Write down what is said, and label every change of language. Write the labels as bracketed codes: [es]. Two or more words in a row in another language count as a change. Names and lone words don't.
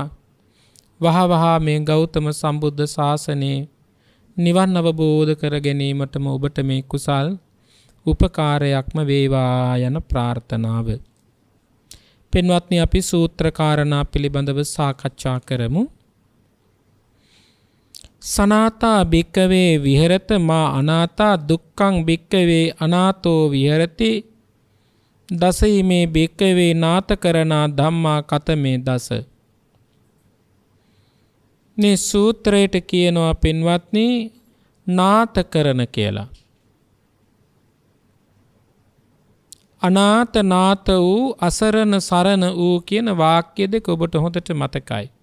[si] වහවහ මේ ගෞතම සම්බුද්ධ ශාසනයේ නිවන් අවබෝධ කර ගැනීමටම ඔබට මේ කුසල් උපකාරයක්ම වේවා යන ප්‍රාර්ථනාව. පින්වත්නි, අපි සූත්‍ර කාරණා පිළිබඳව සාකච්ඡා කරමු. [pi] සනාතා භික්කවේ විහෙරත මා අනාතා දුක්ඛං භික්කවේ අනාතෝ විහෙරති දසීමේ භික්කවේ නාතකරණා ධම්මා කතමේ දස. [si] මේ සූත්‍රයට කියනවා පින්වත්නි නාතකරණ කියලා. අනාත නාත වූ අසරණ සරණ වූ කියන වාක්‍ය දෙක ඔබට හොඳට මතකයි.